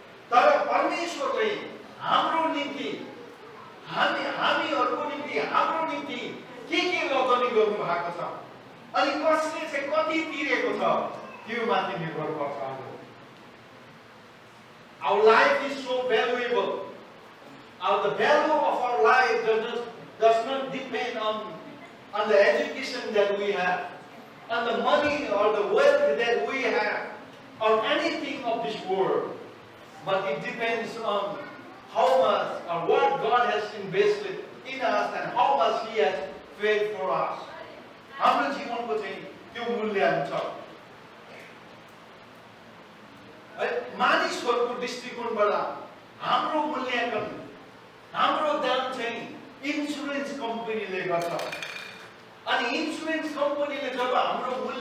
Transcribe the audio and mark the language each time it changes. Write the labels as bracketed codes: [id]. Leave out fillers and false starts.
[ne] तर परमेश्वरले हाम्रो निम्ति हामीहरूको निम्ति हाम्रो निम्ति के लगानी गर्नु भएको छ अनि कसले चाहिँ कति तिरेको छ त्यो माथि निर्भर गर्छ [en] Our life is so valuable. The value of our life does not depend on the education that we have, on the money or the wealth that we have, or anything of this world. But it depends on how much or what God has invested in us and how much He has paid for us. [ne] हाम्रो जीवनको चाहिँ त्यो मूल्य हुन्छ मानिसहरूको दृष्टिकोणबाट हाम्रो मूल्याङ्कन हाम्रो दाम चाहिँ इन्सुरेन्स कम्पनीले गर्छ अनि इन्सुरेन्स कम्पनीले जब हाम्रो